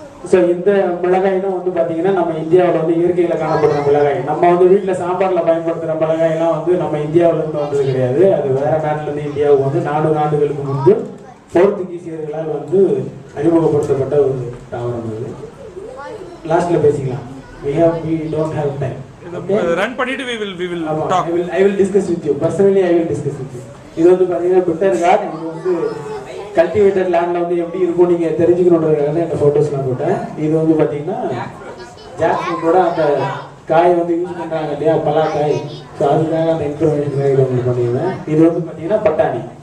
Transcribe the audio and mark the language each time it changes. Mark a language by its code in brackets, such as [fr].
[ta] So இந்த மிளகாய் தான் வந்து பார்த்தீங்கன்னா நம்ம இந்தியாவில் வந்து இயற்கையில் காணப்படுற மிளகாய். நம்ம வந்து வீட்டில் சாம்பாரில் பயன்படுத்துகிற மிளகாயெல்லாம் வந்து நம்ம இந்தியாவிலேருந்து வந்தது கிடையாது. அது வேற நாட்டிலேருந்து இந்தியாவுக்கு வந்து 400 ஆண்டுகளுக்கு முன்பு போர்த்துகீசியர்களால் வந்து அறிமுகப்படுத்தப்பட்ட ஒரு தாவரம். அது லாஸ்ட்ல பேசிக்கலாம். [en] we don't have time. [ta] Run பண்ணிட்டு [en] we will talk. I will discuss with you personally. I will discuss with you. [ta] இது வந்து பார்த்தீங்கன்னா பிட்டர் கார்ட். இது வந்து கல்டிவேட்டட் லேண்ட்ல வந்து எப்படி இருக்கும் நீங்க தெரிஞ்சுக்கணுன்றதுக்காக தான் இந்த போட்டோஸ்லாம் போட்டேன். இது வந்து பார்த்தீங்கன்னா ஜாக்ஃப்ரூட்டோட அந்த காய் வந்து யூஸ் பண்றாங்க இல்லையா, பலாக்காய். ஸோ அதுக்காக அந்த இன்ஃபர்மேஷன் இது வந்து பண்ணிடுவேன். இது வந்து பார்த்தீங்கன்னா பட்டாணி.